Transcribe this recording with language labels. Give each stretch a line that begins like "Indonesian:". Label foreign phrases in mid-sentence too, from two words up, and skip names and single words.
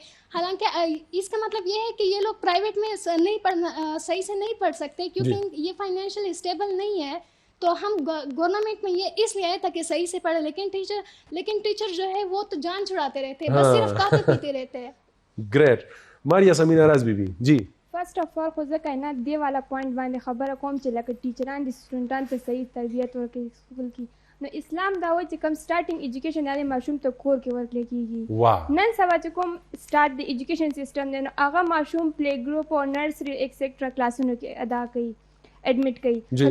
Urdu: حالانکہ اس کا مطلب یہ ہے کہ یہ لوگ پرائیویٹ میں صحیح سے نہیں پڑھ سکتے کیونکہ یہ
English: financially stable
Urdu: نہیں ہے. تو ہم گورنمنٹ میں یہ اس لیے آئے تاکہ صحیح سے پڑھے. لیکن ٹیچر جو ہے وہ تو جان چھڑاتے رہتے, بس صرف کافی پیتے رہتے ہیں. گریٹ ماریا امینہ راز بی بی. جی
English: first of all
Pashto: خو ځکه نه دې والا پوینټ باندې خبره کوم چې لکه ټیچران د سټوډنټانو ته صحیح تربیت ورکوي سکول کې. نو اسلام دا وایي چې کوم
English: starting education
Pashto: یعنې ماشوم ته کور کې ورکړل کېږي. نن سبا چې کوم سټارټ د
English: education system
Pashto: دی نو هغه ماشوم
English: play group
Pashto: او نرسري ایکسیکټرا کلاسونو کې ادا کوي, ایډمیټ کوي.